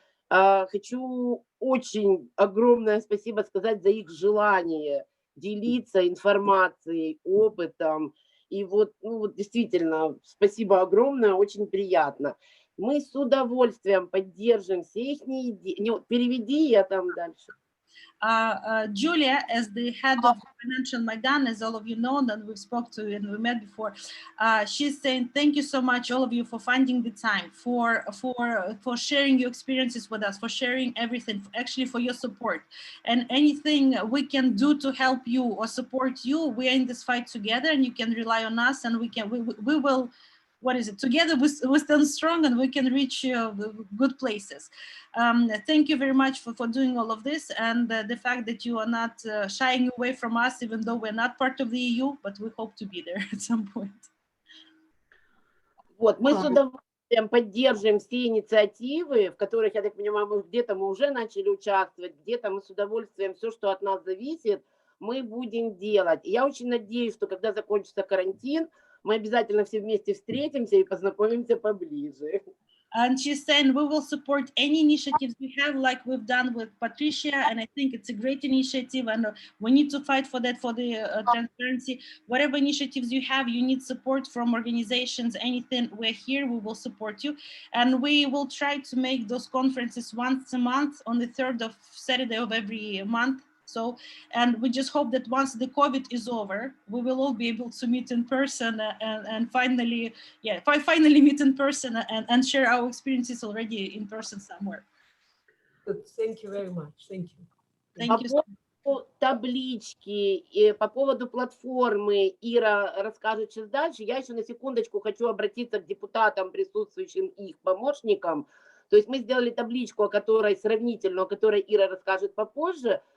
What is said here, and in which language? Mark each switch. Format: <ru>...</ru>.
<ru>Хочу очень огромное спасибо сказать за их желание делиться информацией, опытом. И вот, действительно, спасибо огромное, очень приятно. Мы с удовольствием поддержим все их идеи. Переведи я там дальше.</ru> <en>Julia, as the head of financial Maidan, as all of you know, that we've spoke to and we met before, she's saying, thank you so much, all of you, for finding the time, for sharing your experiences with us, for sharing everything, actually for your support. And anything we can do to help you or support you, we are in this fight together, and you can rely on us, and we will, what is it? Together we stand strong, and we can reach good places. Thank you very much for doing all of this, and the fact that you are not shying away from us, even though we're not part of the EU, but we hope to be there at some point.</en> <ru>Вот, мы с удовольствием поддержим все инициативы, в которых, я так понимаю, где-то мы уже начали участвовать, где-то мы с удовольствием все, что от нас зависит, мы будем делать. И я очень надеюсь, что когда закончится карантин, мы обязательно все вместе встретимся и познакомимся поближе.</ru> <en>And she's saying we will support any initiatives we have, like we've done with Patricia, and I think it's a great initiative, and we need to fight for that, for the transparency. Whatever initiatives you have, you need support from organizations, anything, we're here, we will support you. And we will try to make those conferences once a month on the 3rd of Saturday of every month. So, and we just hope that once the COVID is over, we will all be able to meet in person and finally, finally meet in person and share our experiences already in person somewhere. Good. Thank you very much. Thank you. Thank you.</en> <ru>По поводу таблички и по поводу платформы Ира расскажет сейчас дальше. Я еще на секундочку хочу обратиться к депутатам, присутствующим и их помощникам. То есть мы сделали табличку, о которой сравнительно, о которой Ира расскажет попозже.</ru>